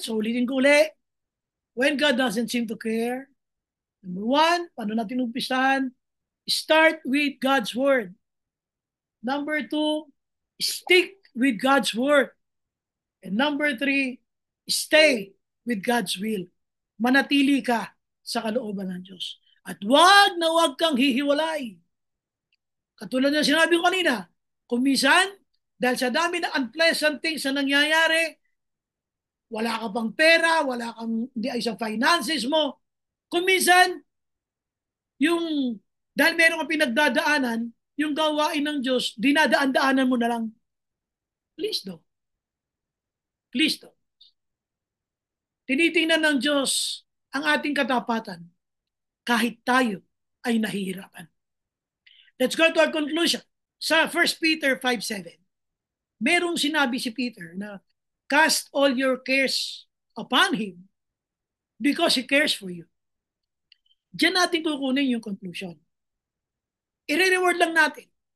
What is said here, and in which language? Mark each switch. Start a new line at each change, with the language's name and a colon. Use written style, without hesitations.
English: So
Filipino: ulitin ko ulit,
English: when God doesn't seem to care, number one,
Filipino: paano natin umpisahan?
English: Start with God's Word. Number two, stick with God's Word. And number three, stay with God's will.
Filipino: Manatili ka sa kalooban ng Diyos. At wag na wag kang hihiwalay. Katulad na sinabi ko kanina, kumisan, dahil sa dami ng
English: unpleasant things
Filipino: na nangyayari, wala ka pang pera, wala kang, hindi ay sa finances mo, kumisan, yung Dahil meron kang pinagdadaanan, yung gawain ng Diyos, dinadaan-daanan mo na lang.
English: Please do. Please do.
Filipino: Tinitingnan ng Diyos ang ating katapatan kahit tayo ay nahihirapan.
English: Let's go to our conclusion.
Filipino: Sa 1 Peter 5:7, merong sinabi si Peter na
English: cast all your cares upon Him because He cares for you.
Filipino: Diyan natin kukunin yung conclusion. I-reward lang natin.